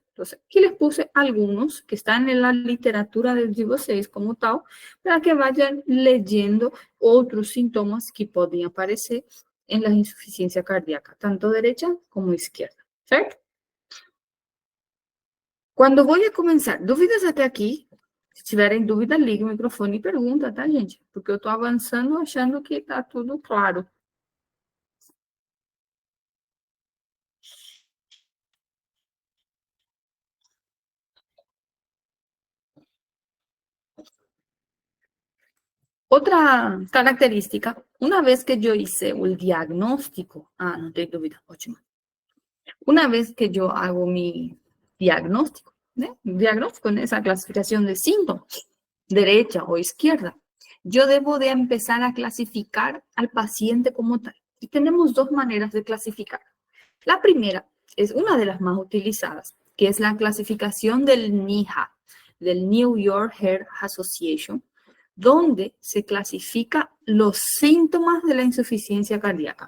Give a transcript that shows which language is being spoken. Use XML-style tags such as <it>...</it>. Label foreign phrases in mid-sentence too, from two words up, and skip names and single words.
<es>Entonces, aquí les puse algunos que están en la literatura de vocês como tal, para que vayan leyendo otros síntomas que pueden aparecer en la insuficiencia cardíaca, tanto derecha como izquierda, ¿cierto? Cuando voy a comenzar,</es> <pt>dúvidas até aqui? Se tiverem dúvida, liga o microfone e pergunta, tá, gente? Porque eu estou avançando achando que está tudo claro.</pt> <es>Otra característica, una vez que yo hice el diagnóstico, no tengo dúvida, ótimo. Una vez que yo hago mi diagnóstico, ¿no? Diagnóstico en esa clasificación de síntomas, derecha o izquierda, yo debo de empezar a clasificar al paciente como tal. Y tenemos dos maneras de clasificar. La primera es una de las más utilizadas, que es la clasificación del NYHA, del New York Heart Association, donde se clasifica los síntomas de la insuficiencia cardíaca.</es>